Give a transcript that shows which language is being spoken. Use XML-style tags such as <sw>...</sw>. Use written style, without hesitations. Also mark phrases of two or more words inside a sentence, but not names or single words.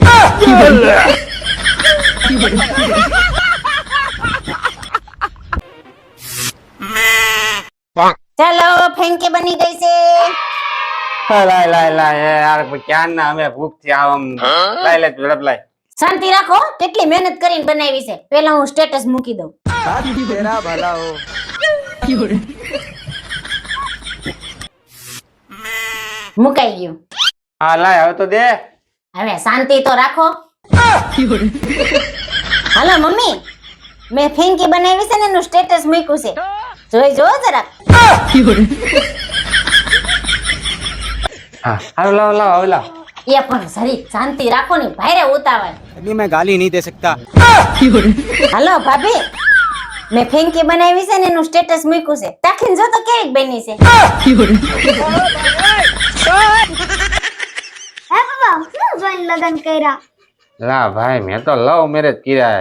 <gu>ચાલો ફેંકે બની ગઈ છે. લાય યાર ક્યાં ના અમે ભૂખ થી આમ લાય ઝડપ લાય. શાંતિ રાખો, કેટલી મહેનત કરીને બનાવી છે. પેલા હું સ્ટેટસ મૂકી દઉં.</gu> <hi>तेरा भला हो</hi> <gu>મુકાઈ ગયું. હા લાય હવે તો દે. હવે શાંતિ તો રાખો. હાલો મમ્મી, મેં ફેંકી બનાવી છે ને એનું સ્ટેટસ મૂક્યું છે, જોઈ જો જરાક. હા હાલો લાવ હવે લાવ. એ પણ સરી શાંતિ રાખો ને, ભાઈરે ઉતાવળ.</gu> <hi>अभी मैं गाली नहीं दे सकता</hi> <gu>હાલો ભાભી, મેં ફેંકી બનાવી છે ને એનું સ્ટેટસ મૂક્યું છે, તાકીને જો તો કેવી બની છે. હે બાબા શું જોઈને લગન કર્યા? લા ભાઈ મેં તો</gu> <en>love marriage</en> <gu>કર્યા.</gu>